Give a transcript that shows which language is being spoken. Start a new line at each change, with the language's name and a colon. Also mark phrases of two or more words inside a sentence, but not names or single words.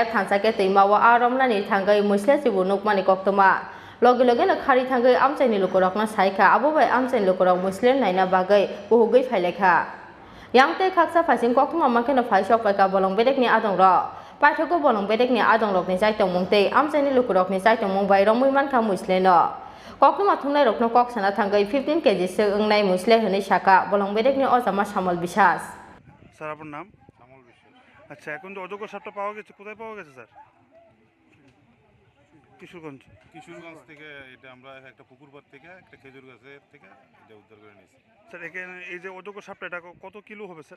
Kok Borok: thansake teimawa aromnani thangai musle chibunuk mani koktuma Logi na khari thangai amchai ni lukurok na saika abo bai amchai lukurok muslim naina bagai buhugai phailekha yangte khaksa phasing koktuma makena phaisok paika bolong bedek ni adongro paithogo bolong bedek ni adongrok ni jaitong mungtei amchai ni lukurok ni jaitong mumbai romui mankha musleno koktuma thungnai rokno koksana thangai 15 kg se ungnai musle hini saka bolong bedek ni ojama samal bisas
Bangla: স্যার আপনার নাম? সামল বিশ্বাস। আচ্ছা, এখন যে অযোগ্য সাপটা পাওয়া গেছে, কোথায় পাওয়া গেছে স্যার? কিশোরগঞ্জ থেকে এটা আমরা একটা পুকুর পাড় থেকে একটা খেজুর গাছের থেকে এটা উদ্ধার করে নিয়েছি। স্যার এখানে এই যে অযোগ্য সাপটা এটা কত কিলো হবে স্যার?